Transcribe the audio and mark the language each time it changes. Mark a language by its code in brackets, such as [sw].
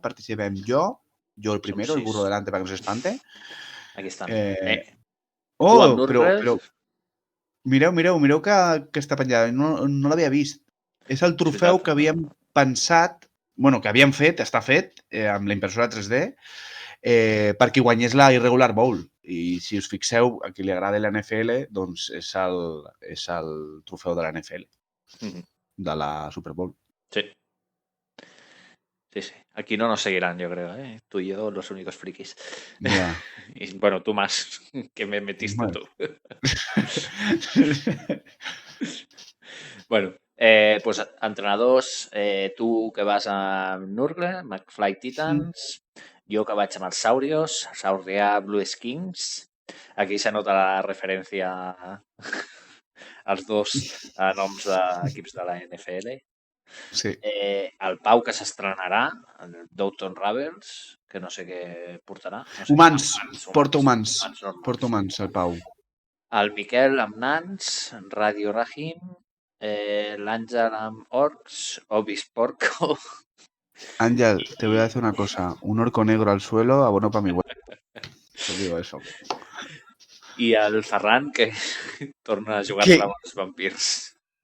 [ca] Participem jo [es] el primero, el burro delante para que no se espante. [ca] Aquí estan. Però mireu que està penjada. No l'havia vist. És el trofeu que havíem pensat, bueno, que havíem fet, està fet, amb la impressora 3D, perquè guanyés la Irregular Bowl. I si us fixeu, a qui li agrada l'NFL, doncs és el trofeu de l'NFL, de la Super Bowl. Sí. Sí. [es] Aquí no nos seguirán, yo creo, ¿eh? Tú y yo, los únicos frikis. Yeah. Y bueno, tú más, que me metiste tú. [ca] Bueno, pues entrenadors, tu que vas a Nurgle, McFly Titans, jo que vaig amb els Saurios, Saurià Blues Kings. Aquí se nota la referència als dos noms d'equips de la NFL. Sí. El Pau, que s'estrenarà, el Downton Rebels, que no sé què portarà. No sé, humans. Porta humans, el Pau. El Miquel amb nans, Radio Rahim, l'Àngel amb orcs, Obis Porco. [es] Ángel, te voy a decir una cosa. Un orco negro al suelo, abono para mi huevo. Te digo eso. [ca] I el Ferran, que torna a jugar-se amb els vampirs.